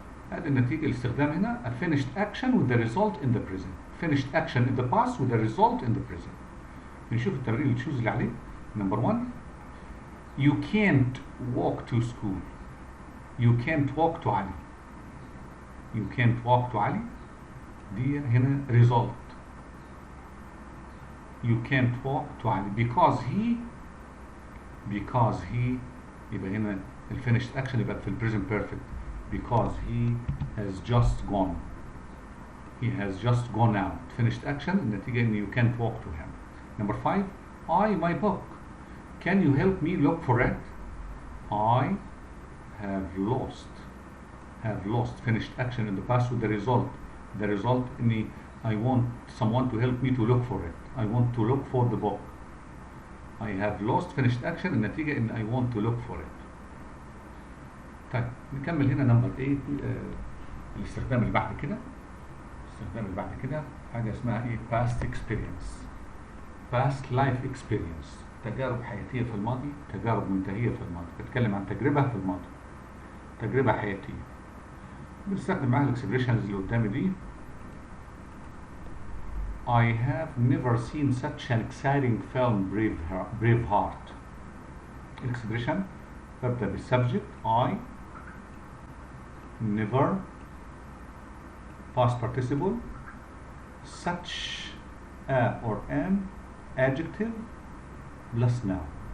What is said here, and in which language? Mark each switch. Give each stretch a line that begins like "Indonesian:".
Arabic: هذه النتيجه الاستخدام هنا
English: a finished action with the result in the present. finished action in the past with the result in the present.
Arabic: نشوف التمرين اللي تشوز اللي عليه.
English: Number 1 you can't walk to school. you can't walk to Ali. you can't walk to Ali
Arabic: دي هنا
English: result. you can't walk to Ali because he
Arabic: يبقى هنا الفينيشد اكشن يبقى في البريزنت بيرفكت
English: because he has just gone. he has just gone out. finished action
Arabic: النتيجة ان
English: you can't walk to him. number 5 my book. can you help me look for it? I have lost finished action in the past with the result. the result
Arabic: اني
English: I want someone to help me to look for it. I want to look for the book. I have lost finished action
Arabic: النتيجة ان
English: I want to look for it.
Arabic: طيب نكمل هنا نمبر 8. الاستخدام اللي بعد كده، حاجة اسمها ايه؟
English: past experience. past life experience.
Arabic: تجارب حياتية في الماضي، تجارب منتهية في الماضي. بتكلم عن تجربة في الماضي، تجربة حياتية. بنستخدم معاها الاكسبريشنز اللي قدامي دي.
English: I have never seen such an exciting film Braveheart.
Arabic: الاكسبريشن ببدأ بالسبجكت
English: I never past participle such a or an adjective plus noun.